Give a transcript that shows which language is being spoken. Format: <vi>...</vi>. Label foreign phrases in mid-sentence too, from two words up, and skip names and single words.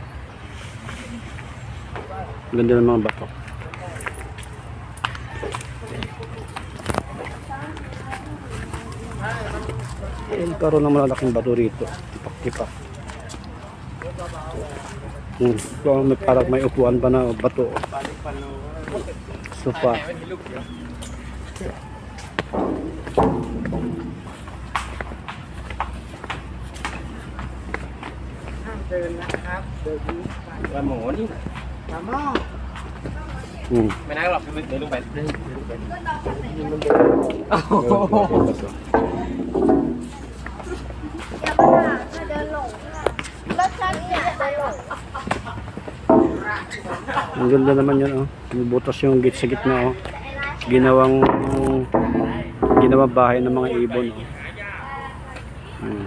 <tl>Ganda ng mga bato. Pero na malalaking bato rito. Tipak-tipak. Parang may upuan pa na bato. Sofa.</tl> <vi>Mày đang lọc cái luôn bạn.</vi> <tl>Ang ganda naman yun oh. May butas yung gate sa gitna oh. Ginawang bahay ng mga ibon oh.</tl>